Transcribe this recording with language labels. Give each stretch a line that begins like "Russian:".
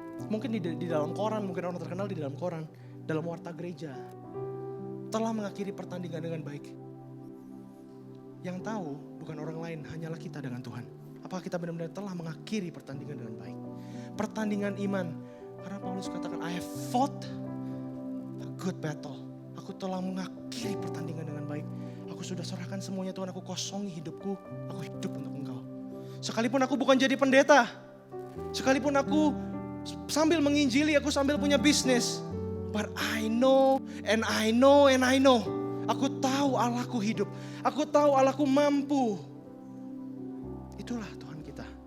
Indonesian: Mungkin di dalam koran, mungkin orang terkenal di dalam koran, dalam warta gereja, telah mengakhiri pertandingan dengan baik. Yang tahu bukan orang lain, hanyalah kita dengan Tuhan. Apakah kita benar-benar telah mengakhiri pertandingan dengan baik? Pertandingan iman. Karena Paulus katakan,
English: I have fought a good battle.
Indonesian: Aku telah mengakhiri pertandingan dengan baik. Aku sudah serahkan semuanya Tuhan, aku kosongi hidupku, aku hidup untuk Engkau. Sekalipun aku bukan jadi pendeta, sekalipun aku sambil menginjili, aku sambil punya bisnis,
English: but I know and I know and I know,
Indonesian: aku tahu Allahku hidup, aku tahu Allahku mampu. Itulah Tuhan kita.